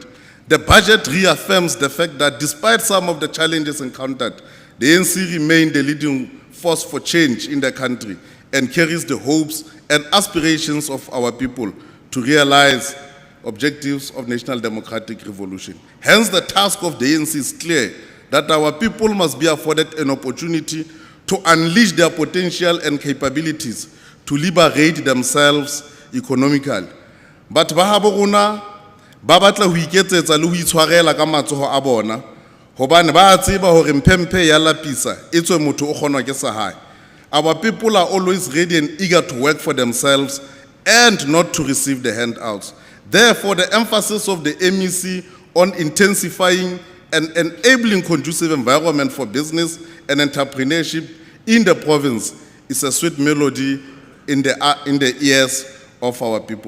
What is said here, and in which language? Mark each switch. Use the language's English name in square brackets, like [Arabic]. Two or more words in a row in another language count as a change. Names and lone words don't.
[English] The budget reaffirms the fact that despite some of the challenges encountered, the ANC remained the leading force for change in the country and carries the hopes and aspirations of our people to realize objectives of national democratic revolution. Hence, the task of the ANC is clear, that our people must be afforded an opportunity to unleash their potential and capabilities to liberate themselves economically. [Southern Sotho] But ba habo rona ba batla ho iketsetsa le ho itshwarela ka matsoho a bona, hobane ba a tseba hore mphemphe ya lapisa e tswe motho o kgonwa ke sa hae. [English] Our people are always ready and eager to work for themselves and not to receive the handouts. Therefore, the emphasis of the MEC on intensifying and enabling conducive environment for business and entrepreneurship in the province is a sweet melody in the ears of our people.